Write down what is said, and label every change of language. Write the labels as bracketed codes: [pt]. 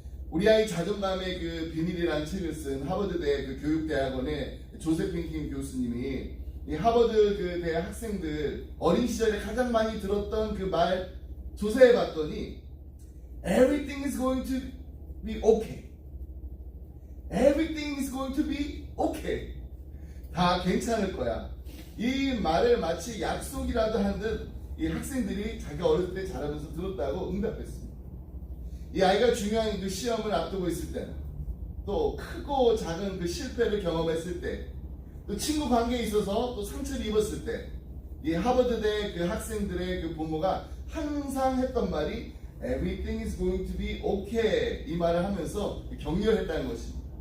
[ko] 우리 아이 자존감의 그 비밀이라는 책을 쓴 하버드대 그 교육대학원의 조세핀 킴 교수님이 이 하버드 그 대학 학생들 어린 시절에 가장 많이 들었던 그 말 조사해 봤더니 [en] Everything is going to be okay. Everything is going to be okay. [ko] 다 괜찮을 거야. 이 말을 마치 약속이라도 한 듯 이 학생들이 자기가 어렸을 때 자라면서 들었다고 응답했습니다. 이 아이가 중요한 그 시험을 앞두고 있을 때, 또 크고 작은 그 실패를 경험했을 때, 또 친구 관계에 있어서 또 상처를 입었을 때, 이 하버드대 그 학생들의 그 부모가 항상 했던 말이 [en] Everything is going to be okay [ko] 이 말을 하면서 격려했다는 것입니다.